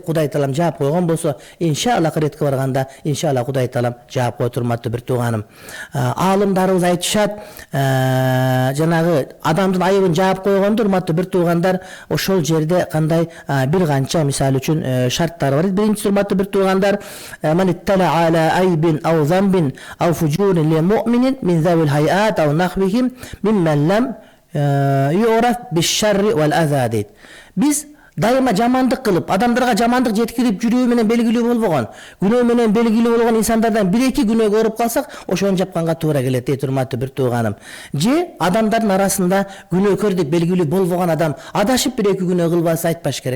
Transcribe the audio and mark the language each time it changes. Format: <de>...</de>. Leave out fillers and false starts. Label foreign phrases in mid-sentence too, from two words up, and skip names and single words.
<ky>Кудай Таалам жаап койгон болсо, иншалла акыретке барганда, иншалла Кудай Таалам жаап коет, урматтуу бир тууганым. Аалымдарыбыз айтышат, жанагы адамдын айыбын жаап койгондо, урматтуу бир туугандар, ошол жерде кандай бир канча мисалы үчүн шарттар бар. Биринчиси, урматтуу бир туугандар:</ky> <ar>"من اطلع على عيب أو ذنب أو فجور لمؤمن من ذوي الهيئات أو نحوهم ممن لم يعرف بالشر والأذى" дейт.</ar> <ky>Биз дайыма жамандык кылып, адамдарга жамандык жеткирип жүрүү менен белгилүү болбогон, күнөө менен белгилүү болгон инсандардан 1-2 күнөөгө уруп калсак, ошону жапканга туура келет дейт урматтуу бир тууганым. Же адамдардын арасында күнөөкөр деп белгилүү болбогон адам адашып 1-2 күнөө кылбаса айтпаш керек.</ky>